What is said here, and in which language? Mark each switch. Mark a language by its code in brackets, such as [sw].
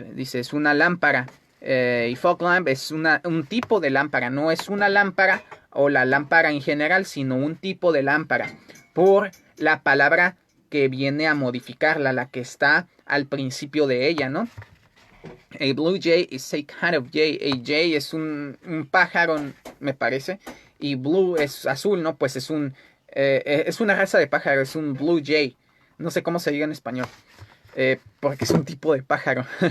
[es] Dice, es una lámpara. Y fog lamp es un tipo de lámpara. No es una lámpara o la lámpara en general, sino un tipo de lámpara. Por la palabra que viene a modificarla, la que está al principio de ella, ¿no? [en] A blue jay is a kind of jay. [es] A jay es un pájaro, me parece. Y blue es azul, ¿no? Pues es una raza de pájaro, es un blue jay. No sé cómo se diga en español. Porque es un tipo de pájaro.